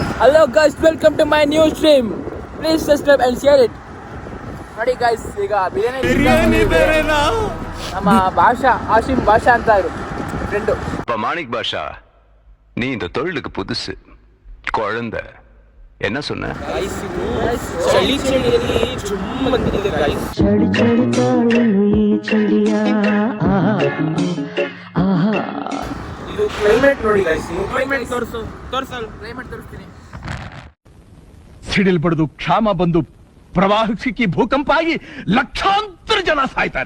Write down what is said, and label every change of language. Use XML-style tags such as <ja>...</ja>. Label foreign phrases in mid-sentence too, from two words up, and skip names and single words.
<en>Hello guys, welcome to my new stream. Please subscribe and share it.</en> <kn>ನೋಡಿ ಗೈಸ್, ಈಗ ಬಿರಿಯಾನಿ ನಮ್ಮ ಭಾಷಾ ஆஷிம் பாஷா ಅಂತ ಇರು ಫ್ರೆಂಡ್.</kn> <ta>மாணிக் பாஷா, நீ இந்த தொழிலுக்கு புதுசு குழந்தை, என்ன சொன்ன?</ta> <kn>ಚಳಿ ಚಳಿಯಲ್ಲಿ ಚುಮ್ಮ ಬಂದಿದೆ ಗೈಸ್. ಚಳಿ ಚಳಿ ತಾಳಲು ಈ ಚಳಿಯ ಇದು ಕ್ಲೈಮೇಟ್ ನೋಡಿ ಗೈಸ್. ಕ್ಲೈಮೇಟ್ ತೋರಿಸಲು ಕ್ಲೈಮೇಟ್ ತೋರಿಸ್ತೀನಿ. ಸಿಡಿಲ್ ಬಡಿದು ಕ್ಷಾಮ ಬಂದು ಪ್ರವಾಹ ಸಿಕ್ಕಿ ಭೂಕಂಪ ಆಗಿ ಲಕ್ಷಾಂತರ ಜನ ಸಾಯ್ತಾರೆ.</kn>